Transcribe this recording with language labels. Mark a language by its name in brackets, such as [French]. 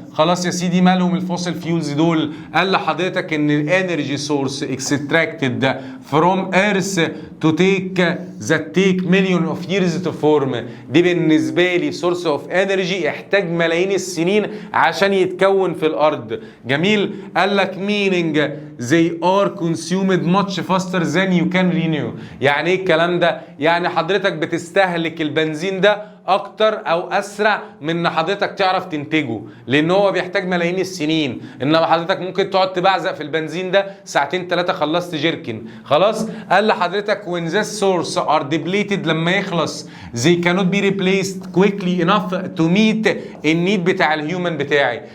[Arabic] خلاص يا سيدي، مالهم الفوسل فيولز دول؟ قال لحضرتك ان [English] الانرجي source extracted from earth to take that take million of years to form. [Arabic] دي بالنسبه لي سورس اوف انرجي يحتاج ملايين السنين عشان يتكون في الارض. جميل. قال لك [English] meaning they are consumed much faster than you can renew. [Arabic] يعني ايه الكلام ده؟ يعني حضرتك بتستهلك البنزين ده اكتر او اسرع من ان حضرتك تعرف تنتجه، لان هو بيحتاج ملايين السنين. انما حضرتك ممكن تقعد تبعزق في البنزين ده ساعتين ثلاثه خلصت جيركن. خلاص. قال لحضرتك [English] when this source are depleted، [Arabic] لما يخلص [English] they cannot be replaced quickly enough to meet النيد [Arabic] بتاع الهيومن بتاعي.